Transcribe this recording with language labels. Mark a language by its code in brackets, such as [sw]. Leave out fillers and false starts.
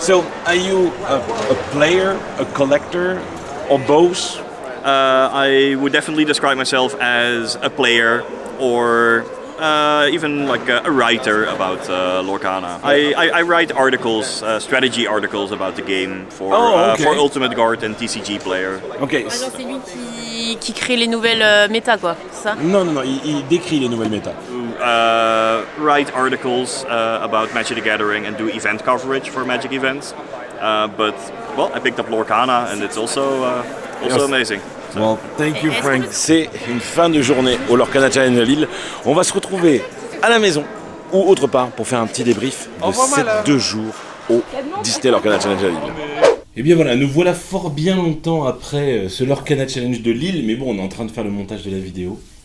[en] So are you a player, a collector, or both? I would definitely describe myself as a player or even like a writer about Lorcana. I write articles, strategy articles about the game for Ultimate Guard and TCG Player. Ok. [fr] Ah non, c'est lui qui crée les nouvelles méta, quoi, c'est ça? Non, il décrit les nouvelles méta. [en] Write articles about Magic the Gathering and do event coverage for Magic events. But I picked up Lorcana and it's also amazing. Well, thank you, Frank. [fr] C'est une fin de journée au Lorcana Challenge à Lille. On va se retrouver à la maison ou autre part pour faire un petit débrief de ces 2 jours au Disney Lorcana Challenge à Lille. Et bien voilà, nous voilà fort bien longtemps après ce Lorcana Challenge de Lille, mais bon, on est en train de faire le montage de la vidéo.